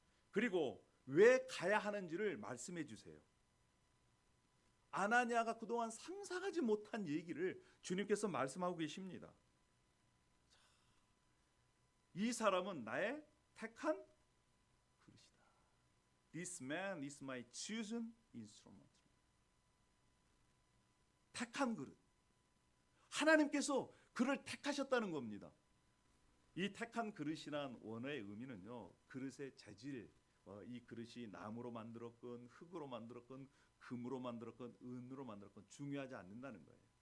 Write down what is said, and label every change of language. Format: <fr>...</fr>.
<ko>그리고 왜 가야 하는지를 말씀해 주세요. 아나니아가 그동안 상상하지 못한 얘기를 주님께서 말씀하고 계십니다. 이 사람은 나의 택한 그릇이다.</ko> <en>This man is my chosen instrument.</en> <ko>택한 그릇. 하나님께서 그를 택하셨다는 겁니다. 이 택한 그릇이란 원어의 의미는요, 그릇의 재질, 이 그릇이 나무로 만들었건 흙으로 만들었건 금으로 만들었건 은으로 만들었건 중요하지 않는다는 거예요.</ko>